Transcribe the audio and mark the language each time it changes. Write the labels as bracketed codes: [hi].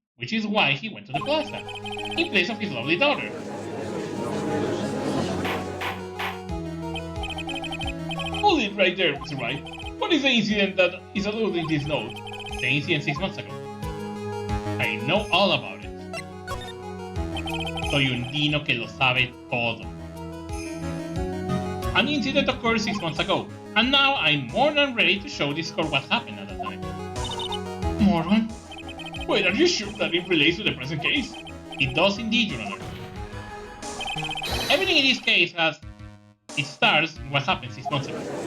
[en] which is why he went to the plaza, in place of his lovely daughter. Hold it right there, Mr. Wright. What is the incident that is alluded in this note? The incident 6 months ago. I know all about it. [es] Soy un dino que lo sabe todo. [en] An incident occurred 6 months ago, and now I'm more than ready to show this court what happened at the time. Morgan? Wait, are you sure that it relates to the present case? It does indeed, Your Honor. Everything in this case has its stars in what happened 6 months ago.